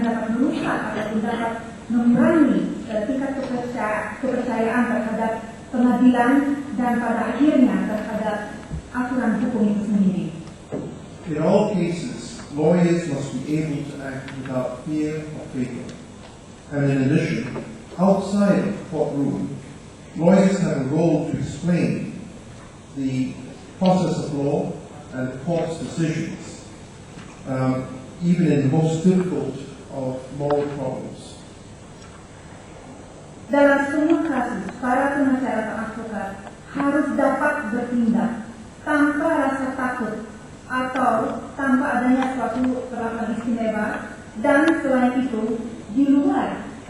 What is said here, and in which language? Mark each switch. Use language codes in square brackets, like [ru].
[id] merusak ataupun dapat mengurangi tingkat kepercayaan terhadap pengadilan dan pada akhirnya terhadap aturan hukum itu sendiri. [en] In all cases, lawyers must be able to act without fear or favor. And in addition, outside of the courtroom, lawyers have a role to explain the process of law and the court's decisions, even in the most difficult of moral problems. [id] Dalam semua kasus, para pengacara atau advokat harus dapat bertindak tanpa rasa takut atau tanpa adanya suatu perlakuan istimewa, dan selain itu di luar